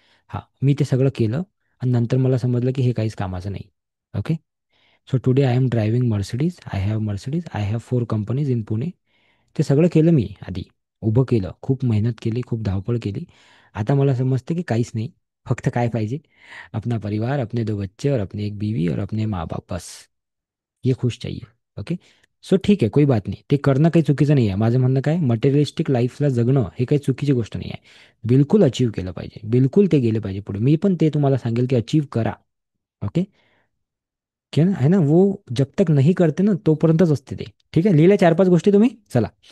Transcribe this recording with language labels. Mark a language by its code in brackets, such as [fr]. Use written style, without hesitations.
[mr] हां, मी ते सगळं केलं आणि नंतर मला समजलं की हे काहीच कामाचं नाही. Okay. [en] So today I am driving Mercedes. I have Mercedes. I have 4 companies in Pune. [mr] ते सगळं केलं मी आधी. उभं केलं, खूप मेहनत केली, खूप धावपळ केली. आता मला समजतं की काहीच नाही. फक्त काय पाहिजे, [hi] अपना परिवार, अपने 2 बच्चे और अपनी एक बीवी और अपने माँ बाप, बस. ये खुश चाहिए. ओके. [mr] सो ठीक आहे, [hi] कोई बात नाही. [mr] ते करणं काही चुकीचं नाही आहे. माझं म्हणणं काय, मटेरियलिस्टिक लाईफला जगणं हे काही चुकीची गोष्ट नाही आहे. बिलकुल अचीव केलं पाहिजे, बिलकुल ते गेले पाहिजे पुढे. मी पण ते तुम्हाला सांगेल की अचीव करा. ओके. [hi] क्या है ना, वो जब तक [mr] नाही करते ना तोपर्यंतच असते ते. ठीक आहे. लिहिले 4 5 गोष्टी तुम्ही. चला.